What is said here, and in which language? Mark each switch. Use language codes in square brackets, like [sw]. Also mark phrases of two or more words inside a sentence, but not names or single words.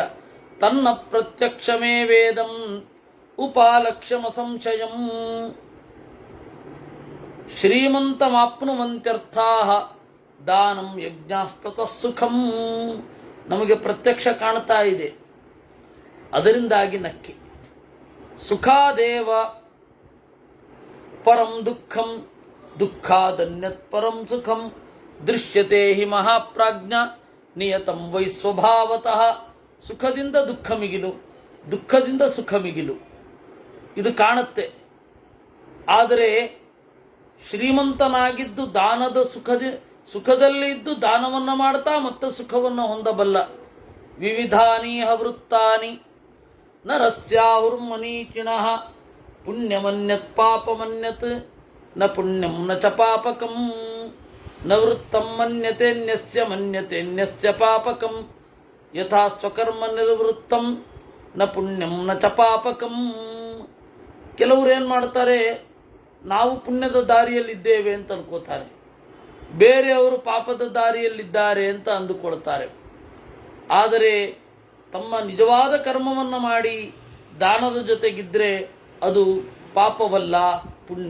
[sa] ತನ್ನ ಪ್ರತ್ಯಕ್ಷಮೇ ವೇದಂ ಉಪಾಲಕ್ಷ್ಯಮ ಸಂಶಯಂ ಶ್ರೀಮಂತಮಾಪ್ನುವಂತ್ಯರ್ಥಾಃ ದಾನಂ ಯಜ್ಞಾಸ್ತತಃ ಸುಖಂ. [kn] ನಮಗೆ ಪ್ರತ್ಯಕ್ಷ ಕಾಣ್ತಾ ಇದೆ, ಅದರಿಂದಾಗಿ ನಕ್ಕಿ. [sa] ಸುಖಾದೇವ ಪರಂ ದುಃಖಂ ದುಃಖಾದನ್ಯತ್ ಪರಂ ಸುಖಂ ದೃಶ್ಯತೆ ಹಿ ಮಹಾಪ್ರಾಜ್ಞ ನಿಯತಂ ವೈ ಸ್ವಭಾವತಃ. [kn] ಸುಖದಿಂದ ದುಃಖ ಮಿಗಿಲು, ದುಃಖದಿಂದ ಸುಖ ಮಿಗಿಲು, ಇದು ಕಾಣುತ್ತೆ. ಆದರೆ ಶ್ರೀಮಂತನಾಗಿದ್ದು ದಾನದ ಸುಖದಲ್ಲಿ ಇದ್ದು ದಾನವನ್ನು ಮಾಡ್ತಾ ಮತ್ತೆ ಸುಖವನ್ನು ಹೊಂದಬಲ್ಲ. [sa] ವಿವಿಧಾನೀಹ ವೃತ್ತಾನಿ ನರಸ್ಯಾಹುರ್ಮನೀಚಿಣಃ ಪುಣ್ಯಮನ್ಯತ್ ಪಾಪಮನ್ಯತ್ ನ ಪುಣ್ಯಂ ನ ಚ ಪಾಪಕಂ ನ ವೃತ್ತಂ ಮನ್ಯತೆನ್ಯಸ್ಯ ಪಾಪಕಂ ಯಥಾ ಸ್ವಕರ್ಮ ನಿರ್ವೃತ್ತಂ ನ ಪುಣ್ಯಂ ನ ಚ ಪಾಪಕಂ. [kn] ಕೆಲವರು ಏನು ಮಾಡ್ತಾರೆ, ನಾವು ಪುಣ್ಯದ ದಾರಿಯಲ್ಲಿದ್ದೇವೆ ಅಂತ ಅನ್ಕೋತಾರೆ, ಬೇರೆಯವರು ಪಾಪದ ದಾರಿಯಲ್ಲಿದ್ದಾರೆ ಅಂತ ಅಂದುಕೊಳ್ತಾರೆ. ಆದರೆ ತಮ್ಮ ನಿಜವಾದ ಕರ್ಮವನ್ನು ಮಾಡಿ ದಾನದ ಜೊತೆಗಿದ್ರೆ ಅದು ಪಾಪವಲ್ಲ, ಪುಣ್ಯ.